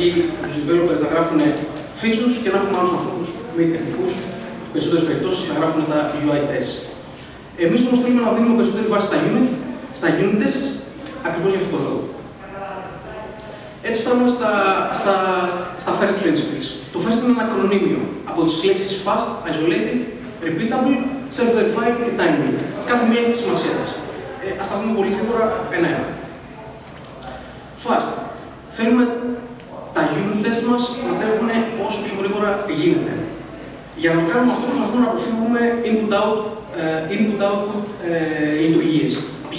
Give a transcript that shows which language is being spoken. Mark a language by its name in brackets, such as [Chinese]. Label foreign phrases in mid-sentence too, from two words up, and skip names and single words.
[Greek] τους developers να γράφουν features και να έχουμε άλλους ανθρώπους μη τεχνικούς, περισσότερες περιπτώσεις να γράφουν τα [English] UI test. [Greek] Εμείς όμως θέλουμε να δίνουμε περισσότερη βάση στα [English] unit test, [Greek] ακριβώς για αυτόν τον λόγο. Έτσι φτάνουμε στα [English] first principles. [Greek] Το first είναι ένα ακρονίμιο από τις λέξεις [English] fast, isolated, repeatable, self-verifying [Greek] και timely. Κάθε μία έχει τη σημασία της. Ας τα δούμε πολύ γρήγορα ένα-ένα. Fast. Θέλουμε τα [English] unit test [Greek] μας να τρέχουν όσο πιο γρήγορα γίνεται. Για να το κάνουμε αυτό, προσπαθούμε να αποφύγουμε input-output λειτουργίες. Π.χ.